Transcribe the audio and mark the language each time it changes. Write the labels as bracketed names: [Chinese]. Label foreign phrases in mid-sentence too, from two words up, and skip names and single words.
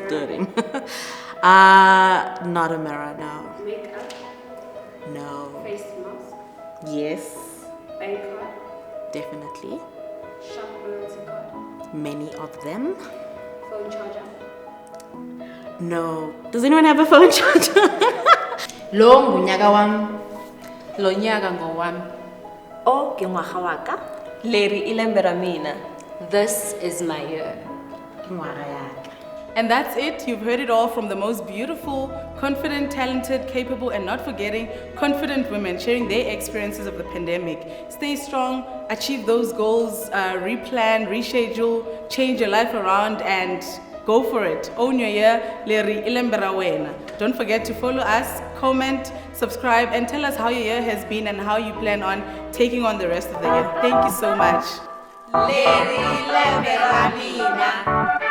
[English] studying. Not a mirror, no. Makeup? No. Face mask? Yes, Bank card? definitely. Shop loyalty card? Many of them. Phone charger? No. Does anyone have a phone charger? [Xhosa] Lo ngunyaka wam. Lo nyaka ngowam. [Northern Sotho] Oh, ke ngwaga wa ka. [Tsonga] Leri Lembe RAMINA. [English] This is my year. And that's it. You've heard it all from the most beautiful, confident, talented, capable, and not forgetting, confident women sharing their experiences of the pandemic. Stay strong, achieve those goals, replan, reschedule, change your life around, and go for it. Own your year. [Tsonga] Leri ilembera wena. [English] Don't forget to follow us, comment, subscribe, and tell us how your year has been and how you plan on taking on the rest of the year. Thank you so much. [Tsonga] Leri Lembe RAMINA.